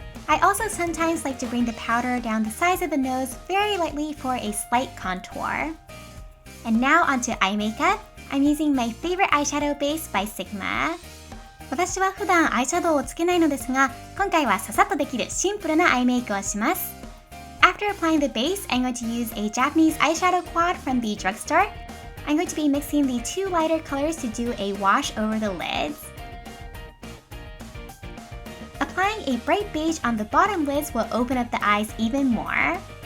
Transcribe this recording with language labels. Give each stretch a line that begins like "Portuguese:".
English: I also sometimes like to bring the powder down the sides of the nose very lightly for a slight contour. And now onto eye makeup. I'm using my favorite eyeshadow base by Sigma.
Japanese: 私は普段アイシャドウをつけないのですが、今回はささっとできるシンプルなアイメイクをします。
English: After applying the base, I'm going to use a Japanese eyeshadow quad from the drugstore. I'm going to be mixing the two lighter colors to do a wash over the lids. Applying a bright beige on the bottom lids will open up the eyes even more.